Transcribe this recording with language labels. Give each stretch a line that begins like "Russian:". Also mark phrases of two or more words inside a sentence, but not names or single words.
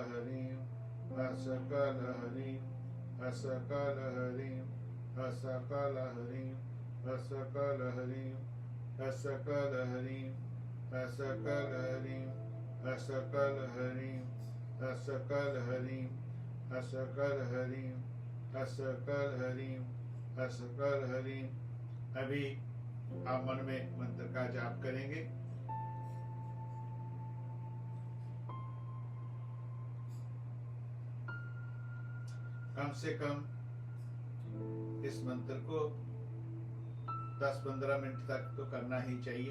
Hindi: हरीम, स क ल हरीम, स क ल हरीम, स क ल हरीम, स क ल हरीम, स क ल हरीम, स क ल हरीम, स क ल हरीम, स क ल हरीम, स क ल हरीम, स क ल हरीम, स क ल हरीम। अभी आप मन में मंत्र का जाप करेंगे। कम से कम इस मंत्र को 10-15 मिनट तक तो करना ही चाहिए।